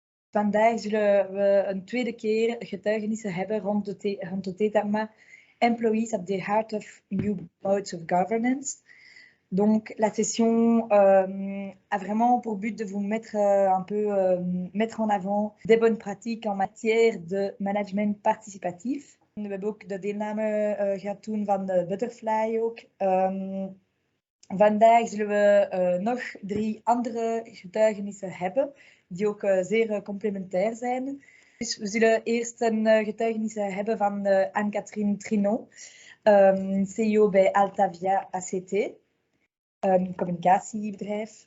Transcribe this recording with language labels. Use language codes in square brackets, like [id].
[nl] Vandaag zullen we een tweede keer getuigenissen hebben rond het thema Employees at the Heart of New Modes of Governance. [fr] Donc la session a vraiment pour but de vous mettre mettre en avant des bonnes pratiques en matière de management participatif. [nl] We hebben ook de deelname gehad toen van de Butterfly ook. Vandaag zullen we nog 3 andere getuigenissen hebben, die ook zeer complementair zijn. Dus we zullen eerst een getuigenis hebben van Anne-Catherine Trinon, CEO bij Altavia ACT, een communicatiebedrijf.